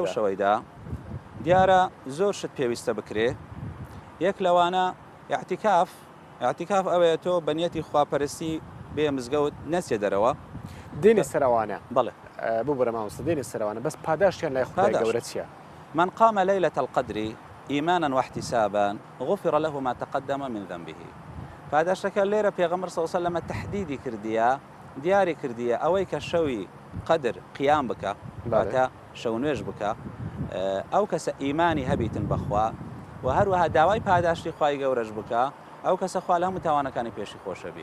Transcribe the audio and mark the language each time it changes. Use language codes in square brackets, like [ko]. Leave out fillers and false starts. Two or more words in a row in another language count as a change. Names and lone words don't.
[ckb] لەو شەوەیدا دیارە زۆر شت پێویستە بکرێ. یەک لەوانە ئیعتیکاف ئەوەیە تۆ بەنیەتی خواپەرستی بێ مزگەوت نەچێ دەرەوە، دێنێ سەرەوانە. بەڵێ ببوورە مامۆستا دێنێ سەرەوانە، بەس پاداشتیان لای خوای گەورە چییە؟ [ar] من قام ليلة القدر إيمانا واحتسابا غفر له ما تقدم من ذنبه. [ckb] پاداشتەکە لێرە پێغەمبەر [ar] صلی الله علیه و سلم [ckb] تحدیدی کردیە، دیاری کردیە ئەوەی کە شەوی قەدر قیام بکە، واتە شەو نوێژ بکە، ئەو کەسە ئیمانی هەبیتن بەخوا و هەروەها داوای پاداشتی خوای گەورەش بکە، ئەو کەسە خوا لە هەموو تاوانەکانی پێشی خۆشەبی.